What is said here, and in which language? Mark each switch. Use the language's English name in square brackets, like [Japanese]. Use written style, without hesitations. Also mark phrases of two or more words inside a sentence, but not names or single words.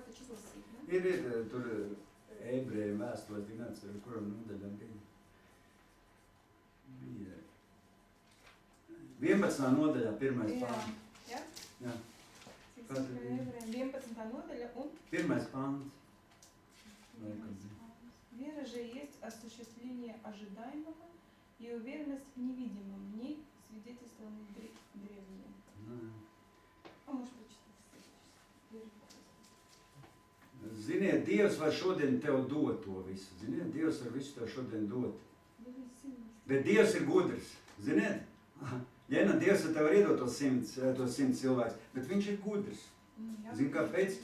[Latvian] Ir tur ebrejiem vēstules, tik neatceru, kuram nodaļām bija. 11. nodaļā, 1. pāns. Jā. 11. nodaļа un 1. pāns. [Russian] Вера же есть осуществление ожидаемого и уверенность в невидимом, в ней свидетельствованы древние. Можешь прочитать? [Latvian] Ziniet, Dievs var šodien tev dot to visu. Ziniet, Dievs var visu tev šodien dot. Bet Dievs ir gudrs. Ziniet? Jēna, Dievs tev var iedot tos 100 cilvēks, bet viņš ir gudrs. Zini, kāpēc?